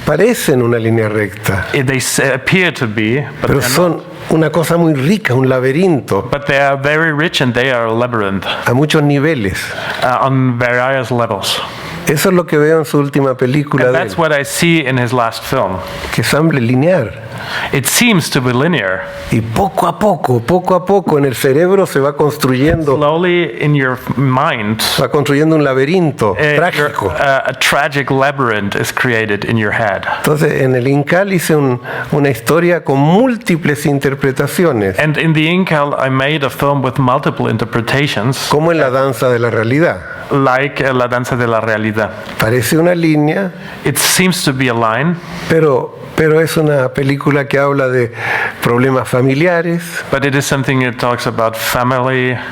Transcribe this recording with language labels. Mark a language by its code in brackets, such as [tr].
[es] Parecen una línea recta. [en] They appear to be, but [es] pero son una cosa muy rica, un laberinto. [en] But they are very rich and they are a labyrinth. [es] A muchos niveles. [en] On various levels. [es] Eso es lo que veo en su última película. [en] And that's what I see in his last film. [fr] Que semble lineal. [en] It seems to be linear. [es] Y poco a poco en el cerebro se va construyendo. [en] Slowly in your mind. [es] Va construyendo un laberinto trágico. [en] A tragic labyrinth is created in your head. [es] Entonces, en el Incal hice una historia con múltiples interpretaciones. [en] And in the Incal, I made a film with multiple interpretations. [es] Como en la danza de la realidad. [en] Like La danza de la realidad. [es] Parece una línea. [en] It seems to be a line. [es] Pero es una película película que habla de problemas familiares, [en] But it is something that talks about family